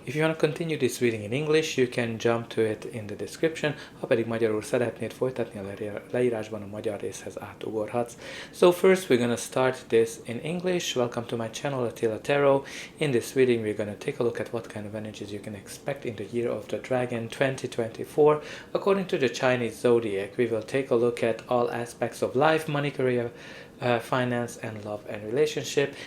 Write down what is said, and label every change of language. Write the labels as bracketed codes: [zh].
[en] If you want to continue this reading in English, you can jump to it in the description. [hu] Ha pedig magyarul szeretnéd folytatni, a leírásban a magyar részhez átugorhatsz. [en] So first we're going to start this in English. Welcome to my channel, Attila Tarot. In this reading we're going to take a look at what kind of energies you can expect in the year of the dragon 2024. According to the Chinese Zodiac, we will take a look at all aspects of life, money, career, finance and love and relationship.